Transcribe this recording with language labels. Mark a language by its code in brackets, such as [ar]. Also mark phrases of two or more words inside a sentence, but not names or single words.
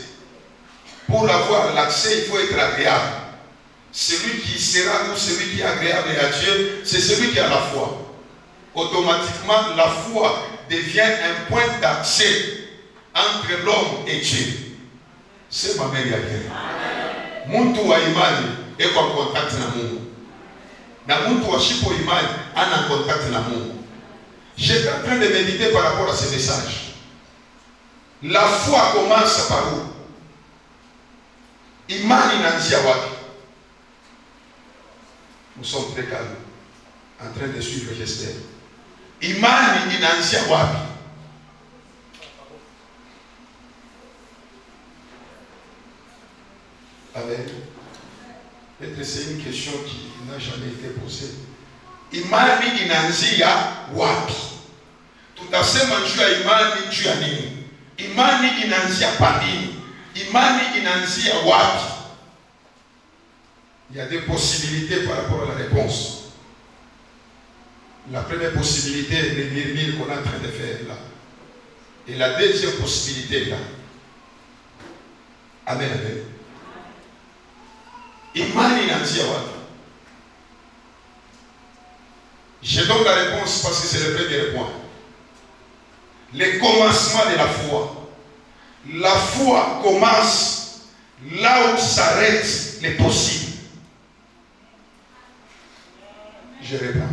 [fr] Pour avoir l'accès, il faut être agréable. Celui qui sera ou celui qui est agréable à Dieu, c'est celui qui a la foi. Automatiquement, la foi devient un point d'accès entre l'homme et Dieu. C'est ma mère bien. [sw] Muntu wa imani eko [fr] en contact [sw] na Mungu. Na muntu wa shipo imani ana [fr] en contact [sw] na Mungu. [fr] J'étais en train de méditer par rapport à ce message. La foi commence par où? [sw] Imani inaanzia wapi? [fr] Nous sommes très calmes, en train de suivre j'espère. [sw] Imani inaanzia wapi? [fr] Amen. Peut-être c'est une question qui n'a jamais été posée. [sw] Imani inaanzia wapi? Tutasema juu ya imani juu ya nini? Imani inaanzia pa nini? Imani inaanzia wapi? [fr] Il y a des possibilités par rapport à la réponse. La première possibilité, les mille qu'on est en train de faire là. Et la deuxième possibilité là. [sw] Amen, amen. Imani inaanzia wapi? [fr] Je donne la réponse parce que c'est le premier point. Le commencement de la foi. La foi commence là où s'arrêtent les possibles. Je reprends.